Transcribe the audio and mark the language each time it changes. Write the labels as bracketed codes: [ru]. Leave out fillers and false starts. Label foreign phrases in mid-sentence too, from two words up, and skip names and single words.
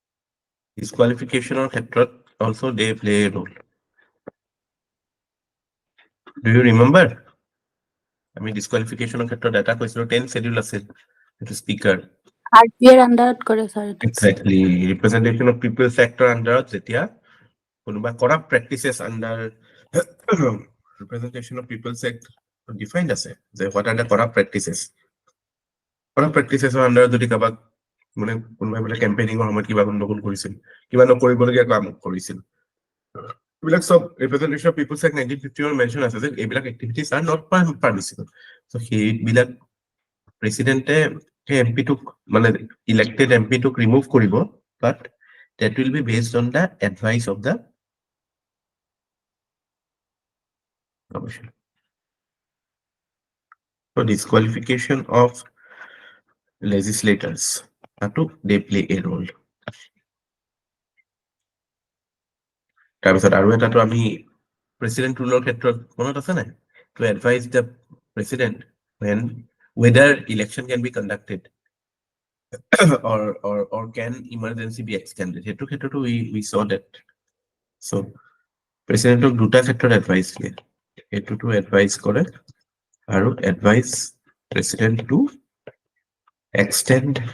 [en] disqualificationৰ ক্ষেত্ৰত also they play a role Do you remember? [as] আমি ডিসকুয়ালিফিকেশনৰ ক্ষেত্ৰত এটা কৈছিলো 10 schedule আছিল এটো স্পিকাৰ RPR আন্ডাৰত কৰে স্যাৰ এটা [en] exactly Representation of People's Act [as] আন্ডাৰত যেতিয়া কোনোবা [en] corrupt practices under Representation of People's Act defined [as] আছে যে [en] what are the corrupt practices [as] আন্ডাৰত যদি কাবাক মানে কোনোবাই বোলে কেম্পেইনিংৰ সময়ত কিবা গণ্ডগোল কৰিছিল কিবা নকৰিবলগীয়া কাম কৰিছিল এইবিলাক সব ৰিপ্ৰেজেন্টেশন অফ পিপলছ এক্ট 1951 মেনশন আছে যে এইবিলাক [en] activities are not permissible [as] সো সেইবিলাক প্ৰেসিডেন্টে এমপি টুক মানে [en] elected MP [as] ৰিমুভ কৰিব [en] but that will be based on the advice of the commission. So disqualification of legislators they play a role. [as] তাৰপিছত আৰু এটাটো আমি প্ৰেসিডেন্ট ৰুলৰ ক্ষেত্ৰত মনত আছে নাই [en] to advise the president when whether election can be conducted or can emergency be extended [as] হেতু ক্ষেত্ৰতো [en] we saw that so [as] প্ৰেসিডেন্টক দুটা ক্ষেত্ৰত এডভাইস দিয়ে এটুটো এডভাইস কৰে আৰু এডভাইস প্ৰেসিডেন্ট [en] to extend